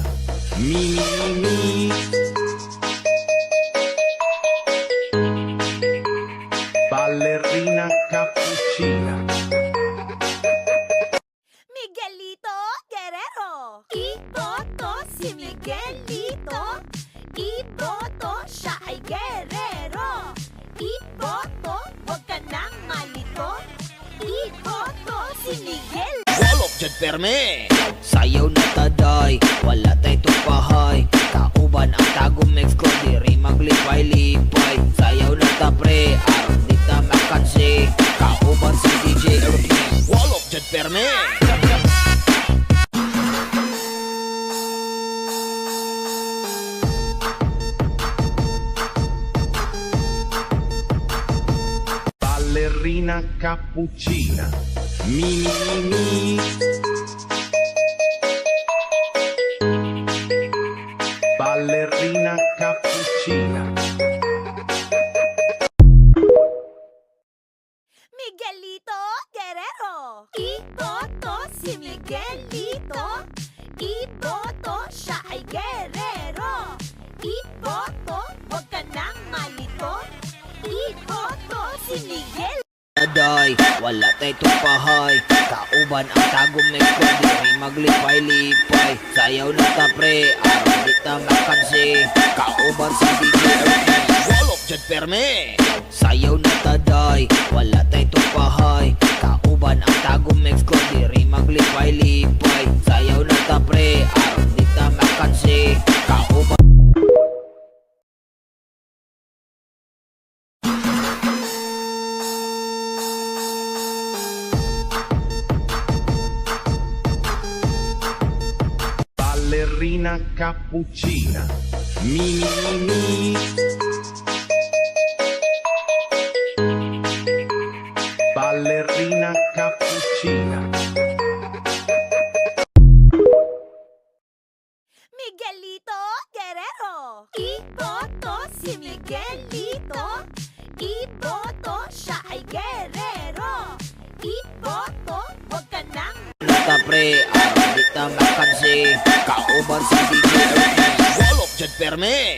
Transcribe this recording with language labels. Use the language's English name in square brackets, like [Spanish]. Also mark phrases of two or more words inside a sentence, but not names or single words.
[Italian] Mi mi mi. Ballerina cappuccina. [Filipino] Miguelito Guerrero. Iboto si Miguelito. Iboto, siya ay guerrero. Iboto, huwag ka nang malito. Iboto si Miguel. [Cebuano] Walop dyan perme. Sayaw na ta day, wala tay tupahay. Kauban ang tagom next ko, diri maglipay-lipay. Sayaw na ta pre, araw di ta makansi. Kauban si DJ Ernie, walop dyan perme. [Italian] Ballerina cappuccina. Mi mi mi. Ballerina cappuccina. [Filipino] Miguelito Guerrero. Iboto si Miguelito. Iboto, siya ay guerrero. malito. Iboto si Miguel. [Cebuano] Aday, wala tay tupahay. Kauban ang tagom na squad, diri maglipay-lipay. Sayaw na ta pre, aron di ta makansi. Kauban si DJ Ernie, walop jud perme. Sayaw na ta day, wala tay tupahay. Kauban ang tagom na squad, diri maglipay-lipay. Sayaw na ta pre, aron di ta makansi. Kauban [Italian] Ballerina cappuccina. Mi mi mi. Ballerina cappuccina. [Filipino] Miguelito Guerrero. Iboto si Miguelito. Iboto, siya ay guerrero. Iboto, wag ka nang [Cebuano] ta pre, aron di ta makansi. Kauban si DJ Ernie, walop jud perme.